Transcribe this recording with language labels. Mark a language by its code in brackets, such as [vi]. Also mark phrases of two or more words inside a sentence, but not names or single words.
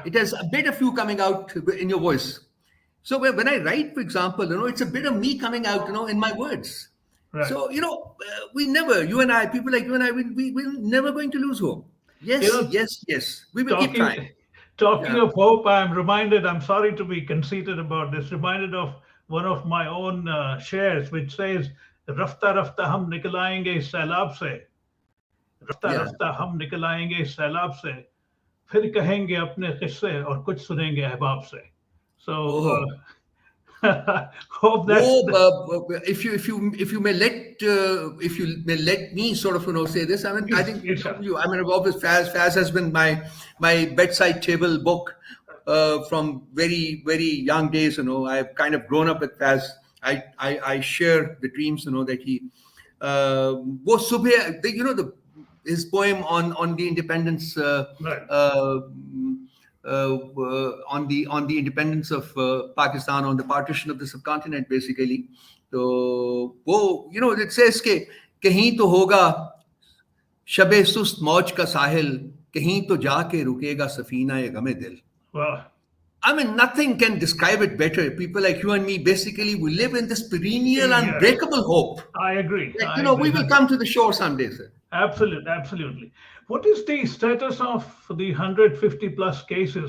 [en] It has a bit of you coming out in your voice. So when I write, for example, it's a bit of me coming out, in my words. Right. So, we never, you and I, people like you and I, we're never going to lose hope. Yes, yes. We will keep trying. Talking of hope, I'm sorry to be conceited about this, reminded of one of my own shares, which says, [ur] رفتہ رفتہ ہم نکل آئیں گے اس سیلاب سے. رفتہ رفتہ ہم نکل آئیں گے اس سیلاب سے. پھر کہیں گے اپنے قصے اور کچھ سنیں گے احباب سے. [en] So, hope that if you may let me sort of say this. I mean, I think obviously Faz has been my bedside table book from very, very young days. I've kind of grown up with Faz. I share the dreams that he [ur] وہ صبح, [en] his poem on the independence on the independence of Pakistan, on the partition of the subcontinent, basically. So, it says [ur] کہ کہیں تو ہوگا شب سست موج کا ساحل، کہیں تو جا کے رکے گا سفینہ یہ غم دل. [en] Wow. I mean, nothing can describe it better. People like you and me, basically, we live in this perennial, unbreakable hope. I agree. We will come to the shore someday, sir. Absolutely. What is the status of the 150 plus cases?